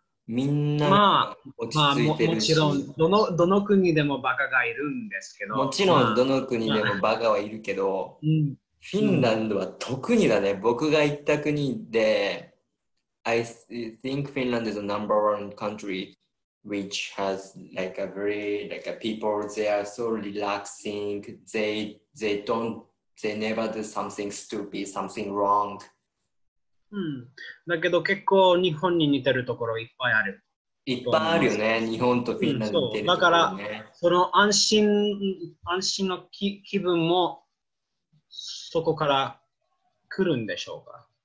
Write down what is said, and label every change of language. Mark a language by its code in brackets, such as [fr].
[ja] みんな落ち着いてるし。もちろんどの国でもバカがいるんですけど。もちろんどの国でもバカはいるけど、フィンランドは特にだね。僕が行った国で、 [en] I think Finland is the number one country which has like a very like a people, they are so relaxing, they never do something stupid, something wrong. [ja] だけど結構日本に似てるところいっぱいある。いっぱいあるよね。日本とフィンランドに似てるところね。だからその安心の気分もそこから来るんでしょうか。